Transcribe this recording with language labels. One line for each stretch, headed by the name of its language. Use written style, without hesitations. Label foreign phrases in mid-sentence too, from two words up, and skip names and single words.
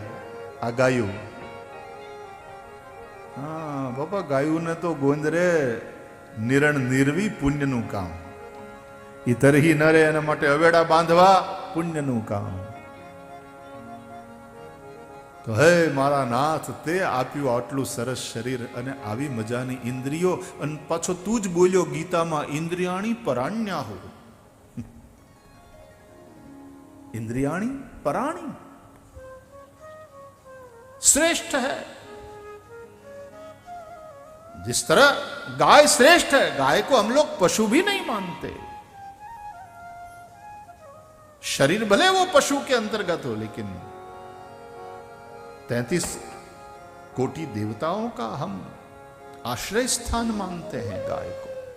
Gujarati: આ ગાયું, હા બાપા, ગાયું ને તો ગોંદરે નિરણ નિર્વી પુણ્યનું કામ, ઈ તરહી ન રે એના માટે અવેડા બાંધવા પુણ્યનું કામ. તો હે મારા નાથ, તે આપ્યું આટલું સરસ શરીર અને આવી મજાની ઇન્દ્રિયો, અને પાછો તું જ બોલ્યો ગીતામાં,
Sanskrit: इन्द्रियाणी पराण्या
Gujarati: હો.
Sanskrit: इंद्रियाणी पराणी
Hindi: श्रेष्ठ है. जिस तरह गाय श्रेष्ठ है, गाय को हम लोग पशु भी नहीं मानते. शरीर भले वो पशु के अंतर्गत हो, लेकिन 33 कोटि देवताओं का हम आश्रय स्थान मानते हैं गाय को.